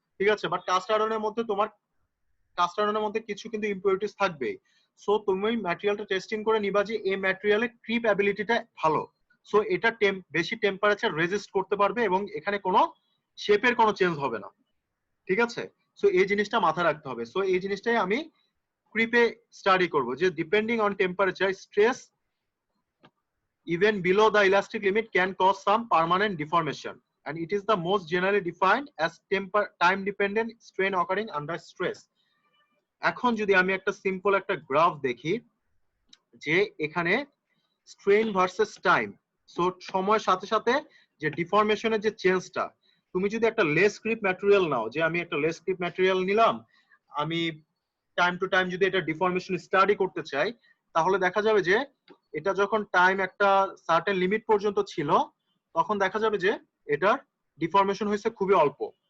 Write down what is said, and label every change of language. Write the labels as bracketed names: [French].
[Bangla] ঠিক আছে, but caste আয়রনের মধ্যে কিছু কিন্তু ইম্পিউরিটিস থাকবে। সো তুমি ম্যাটেরিয়ালটা টেস্টিং করে নিবা যে এই ম্যাটেরিয়ালের ক্রিপ অ্যাবিলিটিটা ভালো, সো এটা বেশি টেম্পারেচার রেজিস্ট করতে পারবে এবং এখানে কোনো শেপের কোনো চেঞ্জ হবে না। ঠিক আছে, সো এই জিনিসটা মাথায় রাখতে হবে। সো এই জিনিসটাই আমি ক্রিপে স্টাডি করব যে [English] Depending on temperature stress even below the elastic limit can cause some permanent deformation, and it is the most generally defined as time dependent strain occurring under stress. [Bangla] এখন যদি আমি একটা সিম্পল একটা গ্রাফ দেখি যে এখানে স্ট্রেন ভার্সেস টাইম, সো সময়ের সাথে সাথে যে ডিফরমেশনের যে চেঞ্জটা, তুমি যদি একটা লেস ক্রিপ ম্যাটেরিয়াল নাও, যে আমি একটা লেস ক্রিপ ম্যাটেরিয়াল নিলাম, আমি টাইম টু টাইম যদি এটা ডিফরমেশন স্টাডি করতে চাই, তাহলে দেখা যাবে যে এটা যখন টাইম একটা সার্টেন লিমিট পর্যন্ত ছিল, তখন দেখা যাবে যে এটার ডিফরমেশন হয়েছে খুবই অল্প।